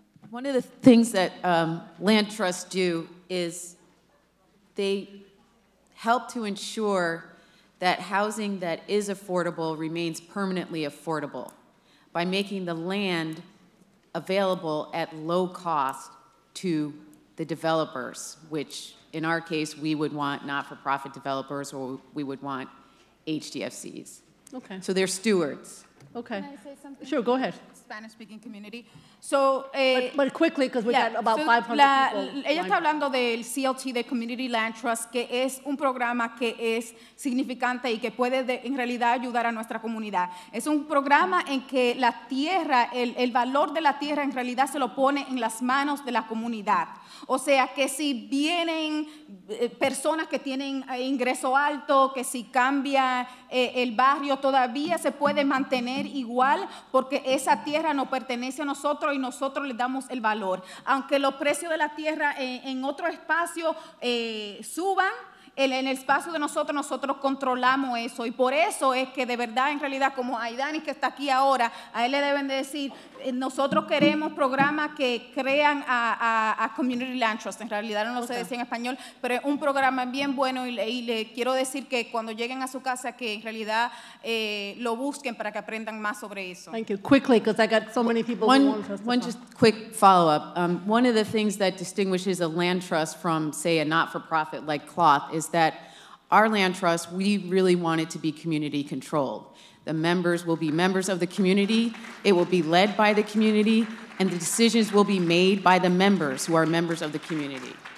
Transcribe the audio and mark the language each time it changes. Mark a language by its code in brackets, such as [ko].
[en] One of the things that land trusts do is they help to ensure that housing that is affordable remains permanently affordable by making the land available at low cost to the developers, which in our case we would want not-for-profit developers or we would want HDFCs. Okay. So they're stewards. Okay. Can I say something? Sure, go ahead. Spanish-speaking community. So, but quickly, because we got about 500 people. [es] Ella está hablando del CLT, de Community Land Trust, que es un programa que es significante y que puede en realidad ayudar a nuestra comunidad. Es un programa en que la tierra, el valor de la tierra en realidad se lo pone en las manos de la comunidad. O sea, que si vienen personas que tienen ingreso alto, que si cambia el barrio, todavía se puede mantener igual porque esa tierra nos pertenece a nosotros y nosotros le damos el valor. Aunque los precios de la tierra en otro espacio suban, en el espacio de nosotros controlamos eso y por eso es que de verdad, en realidad, como Aidani que está aquí ahora, a él le deben de decir, nosotros queremos programas que crean a Community Land Trust, en realidad no lo sé decir en español, pero es un programa bien bueno y le quiero decir que cuando lleguen a su casa que en realidad lo busquen para que aprendan más sobre eso. [en] Thank you. Quickly, because I got so many people who want us to One just quick follow-up. One of the things that distinguishes a land trust from, say, a not-for-profit like Cloth is that our land trust, we really want it to be community controlled. The members will be members of the community, it will be led by the community, and the decisions will be made by the members who are members of the community.